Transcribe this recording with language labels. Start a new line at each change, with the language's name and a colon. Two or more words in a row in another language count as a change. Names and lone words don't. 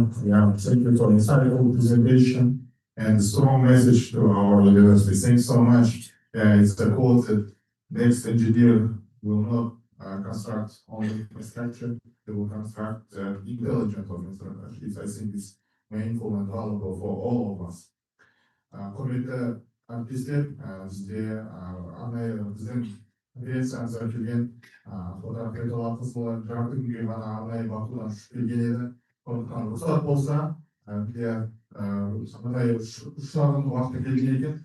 English: Yeah, thank you for insightful presentation and strong message to our university. Thanks so much. It's a quote that next engineer will not construct only infrastructure, they will construct intelligence of infrastructure. I think it's meaningful and valuable for all of us.
Kazakh: Құрметті әріптестер, бізде арнайы біздің конференциямызға келген фотограф қайталатқызылы жарты күнге ғана арнайы бақылаудан ұшып келген еді. Сондықтан рұқсат болса, бізде мындай ұшағының уақыты келген екен.